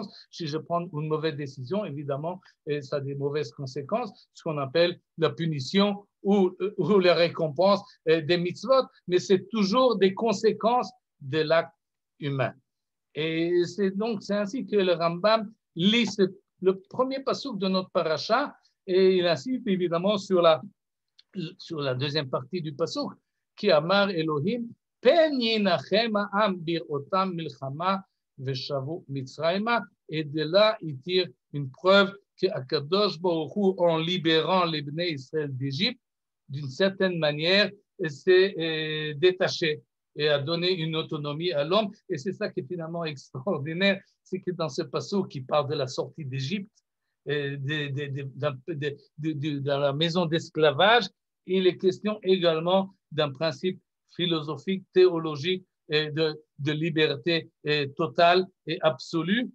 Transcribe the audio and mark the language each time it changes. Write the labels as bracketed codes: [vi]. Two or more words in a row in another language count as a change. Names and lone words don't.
[fr] Si je prends une mauvaise décision, évidemment, ça a des mauvaises conséquences, ce qu'on appelle la punition ou la récompense des mitzvot, mais c'est toujours des conséquences de l'acte humain. Et c'est ainsi que le Rambam lit le premier passouk de notre paracha, et il insiste évidemment sur la deuxième partie du passouk, qui [he] אמר אלהים פן ינחם העם בראתם מלחמה ושבו מצרימה, [fr] et de là il tire une preuve qu' [he] הקדוש ברוך הוא, [fr] en libérant les Bnei Israël d'Égypte, d'une certaine manière, s'est détaché et a donné une autonomie à l'homme. Et c'est ça qui est finalement extraordinaire, c'est que dans ce passouk qui parle de la sortie d'Égypte, dans la maison d'esclavage, il est question également d'un principe philosophique, théologique, et de liberté totale et absolue.